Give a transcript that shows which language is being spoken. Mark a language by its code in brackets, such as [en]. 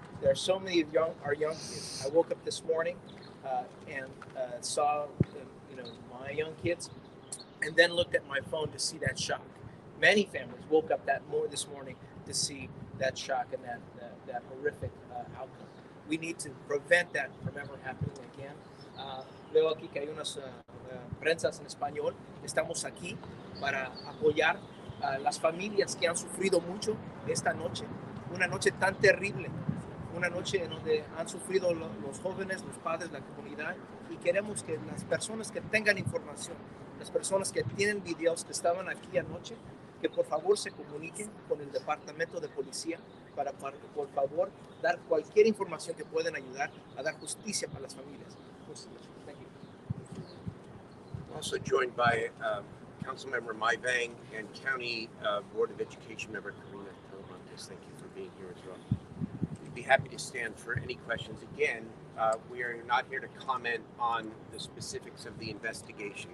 [en] There are so many of our young kids. I woke up this morning and saw my young kids, and then looked at my phone to see that shock. Many families woke up this morning to see that shock and that horrific outcome. We need to prevent that from ever happening again. [es] Veo aquí que hay unas prensas en español. Estamos aquí para apoyar a las familias que han sufrido mucho esta noche. Una noche tan terrible. Una noche en donde han sufrido los jóvenes, los padres, la comunidad. Y queremos que las personas que tengan información, las personas que tienen videos que estaban aquí anoche, que por favor se comuniquen con el departamento de policía para por favor dar cualquier información que puedan ayudar a dar justicia para las familias. [en] Thank you. Also joined by Councilmember Maivang and County Board of Education member Karina Talamantes. Thank you for being here as well. We'd be happy to stand for any questions. Again, we are not here to comment on the specifics of the investigation.